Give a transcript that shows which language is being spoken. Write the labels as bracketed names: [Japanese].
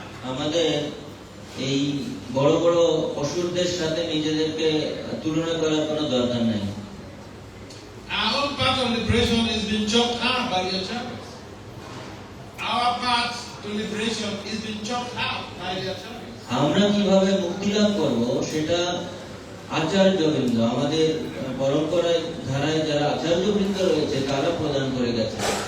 [Bangla] আমাদের এই বড় বড় অসুরদের সাথে নিজেদেরকে তুলনা করার কোনো দরকার নাই। [English] Our own path of liberation is being chopped out by the acharyas. Our path to liberation is being chopped out by the acharyas. [Bangla] আমরা কিভাবে মুক্তি লাভ করব সেটা আচার্যবৃন্দ, আমাদের পরম্পরায় ধারায় যারা আচার্যবৃন্দ রয়েছে তারা প্রদান করে গেছে।